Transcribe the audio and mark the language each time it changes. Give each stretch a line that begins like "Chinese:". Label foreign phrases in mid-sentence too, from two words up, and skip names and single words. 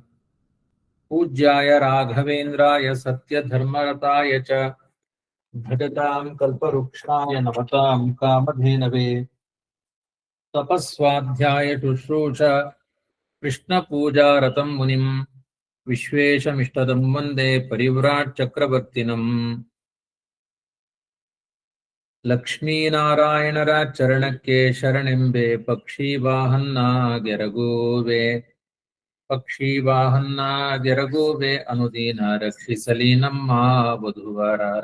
Sanskrit: पूज्याय राघवेन्द्राय सत्यधर्मरताय च भजतां कल्पवृक्षाय नमतां कामधेनवे। तपस्वाध्याय शुश्रूष कृष्णपूजारतं मुनिं विश्वेशमिष्टदं वन्दे परिव्राट् चक्रवर्तिनम्।
Kannada: ಲಕ್ಷ್ಮೀನಾರಾಯಣರ ಚರಣಕ್ಕೆ ಶರಣೆಂಬೆ ಪಕ್ಷಿ ವಾಹನ್ನ ಗೆರಗುವೆ ಅನುದೀನ ರಕ್ಷಿಸಲಿ ನಮ್ಮ ವಧುವರರ.